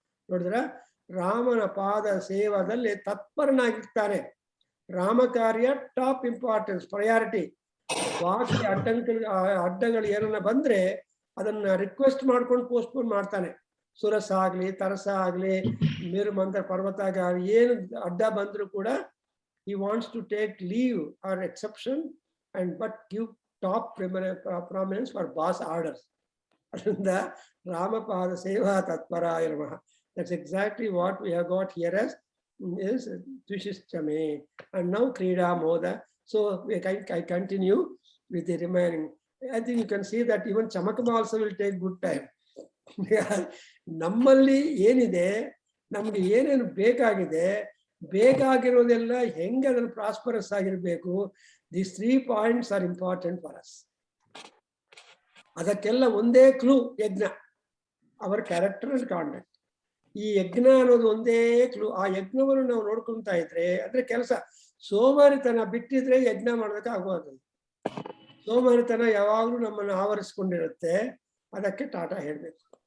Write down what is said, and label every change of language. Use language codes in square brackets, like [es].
[kn] ನೋಡಿದ್ರ, ರಾಮನ ಪಾದ ಸೇವಾದಲ್ಲಿ ತತ್ಪರನಾಗಿರ್ತಾನೆ. ರಾಮ ಕಾರ್ಯ ಟಾಪ್ ಇಂಪಾರ್ಟೆನ್ಸ್, ಪ್ರಯಾರಿಟಿ. ಬಾಕಿ ಅಡ್ಡಗಳು ಏನನ್ನ ಬಂದ್ರೆ ಅದನ್ನ ರಿಕ್ವೆಸ್ಟ್ ಮಾಡ್ಕೊಂಡು ಪೋಸ್ಟ್ಪೋನ್ ಮಾಡ್ತಾನೆ. ಸುರಸ ಆಗ್ಲಿ, ತರಸ ಆಗ್ಲಿ, ಮೇರು ಮಂತ್ರ ಪರ್ವತ ಆಗ್ಲಿ, ಏನು ಅಡ್ಡ ಬಂದ್ರು ಕೂಡ [en] he wants to take leave or exception and but give top prominence for boss orders. [kn] ಅದರಿಂದ [sa] ರಾಮಪಾದ ಸೇವಾ ತತ್ಪರಾಯ ನಮಃ. [en] That's exactly what we have got here as is Dvishishchame. And now Krida Moda. So I continue with the remaining. I think you can see that even Chamakama also will take good time. [kn] ನಮ್ಮಲ್ಲಿ ಏನಿದೆ, ನಮ್ಗೆ ಏನೇನು ಬೇಕಾಗಿರೋದೆಲ್ಲ ಹೆಂಗೆ ಅದ್ರಲ್ಲಿ prosperous ಆಗಿರ್ಬೇಕು. [en] These 3 points are important for us. [kn] ಅದಕ್ಕೆಲ್ಲ ಒಂದೇ clue ಯಜ್ಞ, [en] Our character and conduct. [kn] ಈ ಯಜ್ಞ ಅನ್ನೋದು ಒಂದೇ ಕ್ಲೂ. ಆ ಯಜ್ಞವನ್ನು ನಾವು ನೋಡ್ಕೊಂತಾ ಇದ್ರೆ, ಅಂದ್ರೆ ಕೆಲಸ ಸೋಮಾರಿತನ ಬಿಟ್ಟಿದ್ರೆ ಯಜ್ಞ ಮಾಡೋದಕ್ಕೆ ಆಗೋದು. ಸೋಮಾರಿತನ ಯಾವಾಗ್ಲೂ ನಮ್ಮನ್ನು ಆವರಿಸ್ಕೊಂಡಿರುತ್ತೆ. ಅದಕ್ಕೆ ಟಾಟಾ ಹೇಳ್ಬೇಕು.